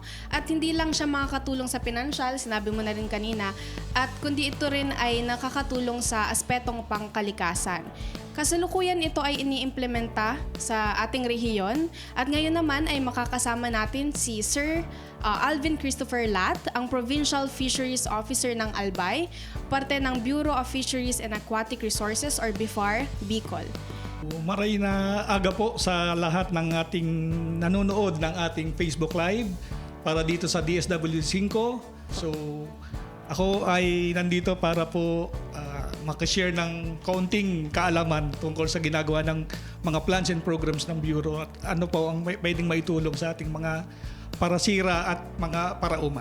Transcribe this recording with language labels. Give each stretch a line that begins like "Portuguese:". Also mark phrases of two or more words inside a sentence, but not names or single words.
Filipino: At hindi lang siya makakatulong sa pinansyal, sinabi mo na rin kanina, at kundi ito rin ay nakakatulong sa aspetong pangkalikasan. Kasalukuyan ito ay iniimplementa sa ating rehiyon at ngayon naman ay makakasama natin si Sir Alvin Christopher Lat, ang Provincial Fisheries Officer ng Albay, parte ng Bureau of Fisheries and Aquatic Resources or BIFAR, Bicol.
Bikol: Maray na aga
Filipino: po sa lahat ng ating nanonood ng ating Facebook Live para dito sa DSWD 5. So, ako ay nandito para po makashare ng kaunting kaalaman tungkol sa ginagawa ng mga
English: plans and programs
Filipino: ng Bureau at ano po ang pwedeng maitulong sa ating mga parasira at mga parauma.